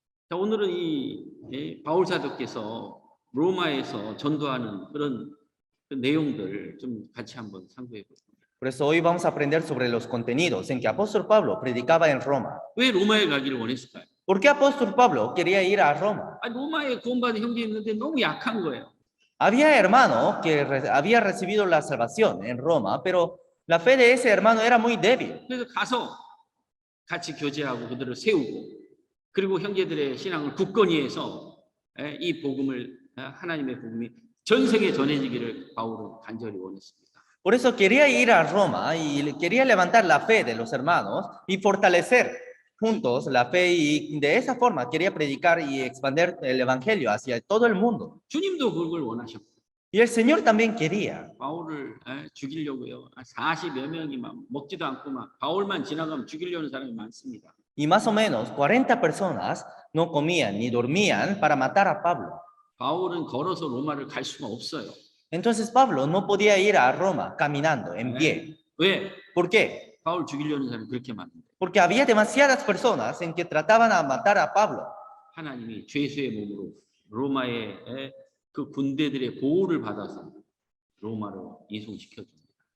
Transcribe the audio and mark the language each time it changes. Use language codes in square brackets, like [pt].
[ko] 자, 오늘은 이 바울 사도께서 로마에서 전도하는 그런 내용들 좀 같이 한번 상고해 볼게요. [es] Por eso hoy vamos a aprender sobre los contenidos en que apóstol Pablo predicaba en Roma. [ko] 왜 로마에 가기를 원했을까요? [es] ¿Por qué apóstol Pablo quería ir a Roma? [ko] 로마에 구원받은 형제 있는데 너무 약한 거예요. [es] Había hermano que había recibido la salvación en Roma, pero la fe de ese hermano era muy débil. [ko] 그래서 가서 같이 교제하고 그들을 세우고 그리고 형제들의 신앙을 굳건히 해서 이 복음을 하나님의 복음이 전 세계에 전해지기를 바울은 간절히 원했습니다. [es] Por eso quería ir a Roma y quería levantar la fe de los hermanos y fortalecer juntos la fe, y de esa forma quería predicar y expandir el evangelio hacia todo el mundo. [ko] 주님도 그걸 원하셨고 [es] Y el Señor también quería. [ko] 바울을 죽이려고요. 40여 명이 막 먹지도 않고 막 바울만 지나가면 죽이려는 사람이 많습니다. [es] Y más o menos 40 personas no comían ni dormían para matar a Pablo. [ko] 바울은 걸어서 로마를 갈 수가 없어요. [es] Entonces Pablo no podía ir a Roma caminando en pie. [ko] 왜? [es] ¿Por qué? [ko] 바울 죽이려는 사람이 그렇게 많은데. [es] Porque había demasiadas personas en que trataban a matar a Pablo. [ko] 하나님이 죄수의 몸으로 로마의 그 군대들의 보호를 받아서 로마로 이송시켜 줍니다.